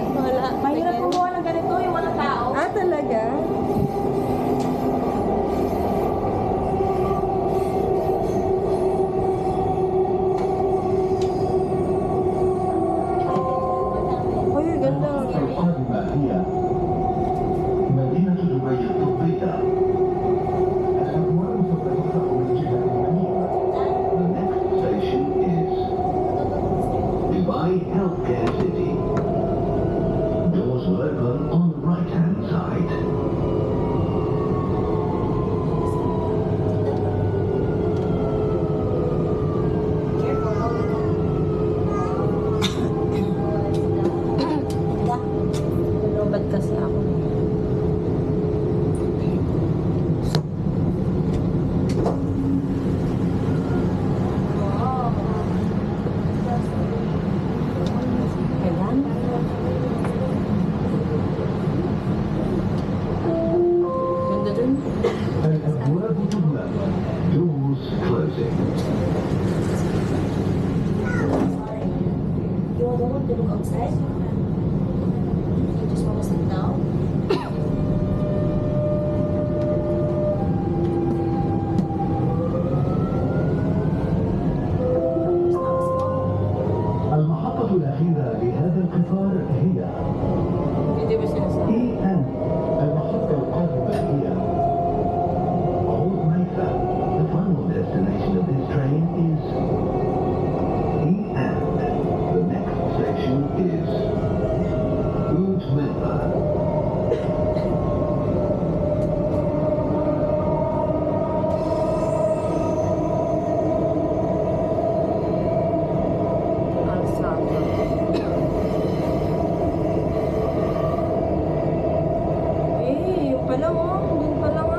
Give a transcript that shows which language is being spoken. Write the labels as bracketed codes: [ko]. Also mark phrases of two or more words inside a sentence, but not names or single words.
[tl] Wala. mahirap kumuha ng ganito yung walang tao. Ah, talaga? Uy, ganda. [ar] القادمة هي مدينة دبي الطبية. الأبواب سوف تفتح من جهة اليمين. [en] The next station is Dubai Healthcare City. Doors will open on the right-hand side. [tl] Lulubad kasi ako. Ayan. Ganda dun. [ar] الأبواب تغلق. [en] Doors closing. You want to look outside? You just want to sit down? [ar] المحطة الأخيرة لهذا القطار هي [tl] Hindi ba sinasabi? EN. [ar] المحطة القادمة هي عود ميسا. [en] The final destination of this train is EN. The next station is Oud Meifa. [tl] Alsado. Eh, yung pala oh. Yun pala nga.